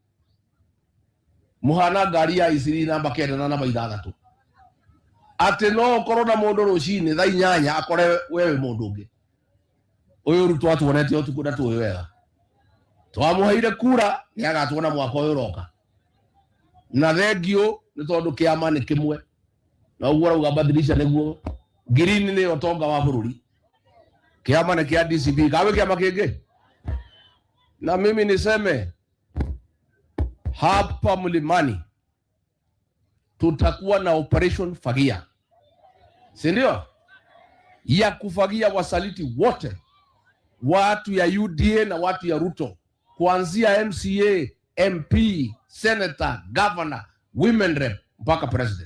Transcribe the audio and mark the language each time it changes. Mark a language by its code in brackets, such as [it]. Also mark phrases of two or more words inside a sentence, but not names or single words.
[ki] muhana ngari ya Isiri namba 9 na namba 6 ati no korona mundu rucini thaa 8 akore wewe mundu ungi uyu Ruto atuonete utuku na tuwe wega twamuheire kura ni agatuona mwaka uyu roka na thengio ni tondu kiama ni kimwe na uguo rauga badilisha niguo green ni utonga wa bururi kiama ni kia DCP kawe kiama kingi na [sw] mimi niseme hapa Mlimani tutakuwa na operation fagia si ndio ya kufagia wasaliti wote watu ya UDA na watu ya Ruto kuanzia [en] MCA MP, senator, governor, women rep [sw] mpaka president.